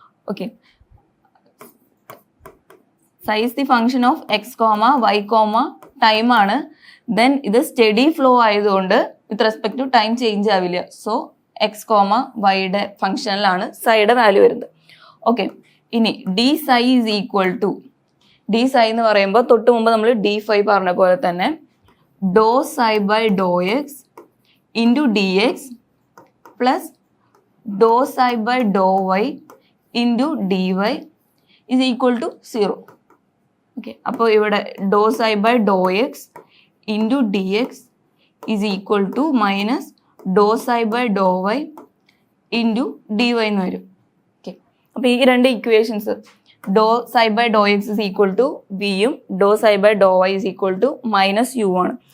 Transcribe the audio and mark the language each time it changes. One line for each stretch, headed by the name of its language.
English: Okay psi is the function of x comma y comma time ആണ്.
Malayalam: Then ഇത് study flow ആയതുകൊണ്ട്
English: with respect to time
Malayalam: change ആവില്ല. So X comma വൈയുടെ ഫംഗ്ഷനിലാണ് സൈയുടെ value വരുന്നത്. Okay ഇനി
English: d psi is equal to d psi
Malayalam: എന്ന് പറയുമ്പോൾ തൊട്ട് മുമ്പ് നമ്മൾ ഡി ഫൈ പറഞ്ഞ പോലെ തന്നെ
English: dou psi by dou x into dx plus dou psi by dou y into dy is equal to 0. Okay, അപ്പോൾ ഇവിടെ dou psi by dou x into d x is equal to minus dou psi by dou y into d y
Malayalam: എന്ന് വരും.
English: Okay, അപ്പോൾ ഈ രണ്ട് equations dou psi by dou x is equal to വിയും dou psi by dou y is equal to minus u ആണ്.